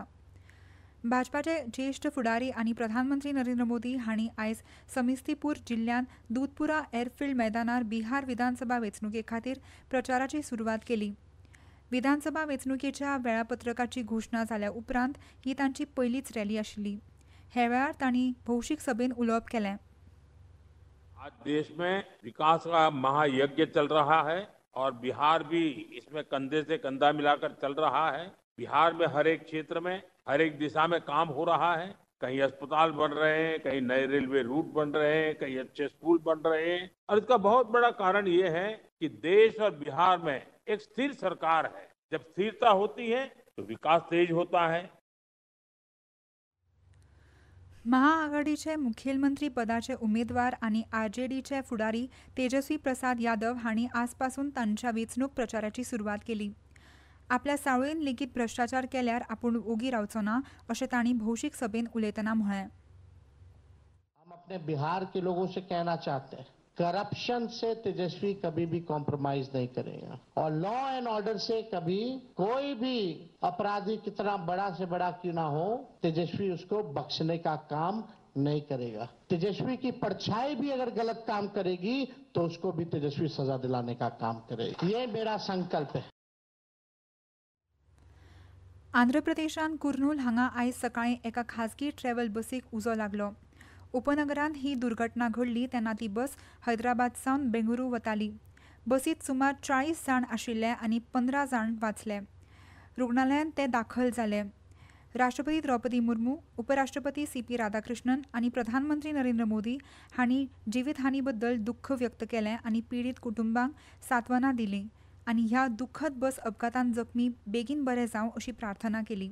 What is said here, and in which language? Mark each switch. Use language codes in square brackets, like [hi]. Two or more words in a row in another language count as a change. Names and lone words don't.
[kok] भाजपाचे ज्येष्ठ फुडारी आनी प्रधानमंत्री नरेंद्र मोदी हांणी आयज समिस्तीपूर जिल्ल्यांत दूधपुरा एअरफील्ड मैदानार बिहार विधानसभा वेंचणुके खातीर प्रचाराची सुरवात केली. विधानसभा वेंचणुकेच्या वेळापत्रकाची घोशणा जाल्या उपरांत ही तांची पयलीच रॅली आशिल्ली. हे वेळार तांणी भौशीक सभेत उलोवप केलें. [hi] आज देश में विकास का महायज्ञ चल रहा है और बिहार भी इसमें कंधे से कंधा मिलाकर चल रहा है. बिहार में हर एक क्षेत्र में हर एक दिशा में काम हो रहा है. कहीं अस्पताल बन रहे हैं, कहीं नए रेलवे रूट बन रहे हैं, कहीं अच्छे स्कूल बन रहे हैं. और इसका बहुत बड़ा कारण ये है कि देश और बिहार में एक स्थिर सरकार है. जब स्थिरता होती है तो विकास तेज होता है. [kok] महाआघाडीचे मुखेलमंत्री पदाचे उमेदवार आनी आरजेडीचे फुडारी तेजस्वी प्रसाद यादव हांणी आजपासून तांच्या वेंचणूक प्रचाराची सुरवात केली. आपल्या सावळेन लेगीत भ्रष्टाचार केल्यार आपूण ओगी रावचो ना अशें तांणी भौशीक सभेत उलयतना म्हळें. [hi] हम अपने बिहार के लोगों से कहना चाहते हैं, करप्शन से तेजस्वी कभी भी कॉम्प्रोमाइज नहीं करेगा और [en] law and order [hi] से कभी कोई भी अपराधी कितना बड़ा से बड़ा क्यों ना हो, तेजस्वी उसको बख्शने का काम नहीं करेगा. तेजस्वी की परछाई भी अगर गलत काम करेगी तो उसको भी तेजस्वी सजा दिलाने का काम करेगा. ये मेरा संकल्प है. [kok] आंध्र प्रदेशांत कुर्नूल हांगा आयज सकाळीं एका खाजगी ट्रॅव्हल बसीक उजो लागलो. उपनगरांत ही दुर्घटना घडली तेन्ना ती बस हैदराबाद सावन बेंगळुरू वताली. बसींत सुमार 40 जाण आशिल्ले आनी 15 जाण वाचले. रुग्णालयांत ते दाखल जाले. राष्ट्रपती द्रौपदी मुर्मू, उपराष्ट्रपती सीपी राधाकृष्णन आनी प्रधानमंत्री नरेंद्र मोदी हांणी जिवीतहानी बद्दल दुख्ख व्यक्त केलें आनी पीडित कुटुंबांक सांत्वना दिली आनी ह्या दुख्खद बस अपघातांत जखमी बेगीन बरे जावं अशी प्रार्थना केली.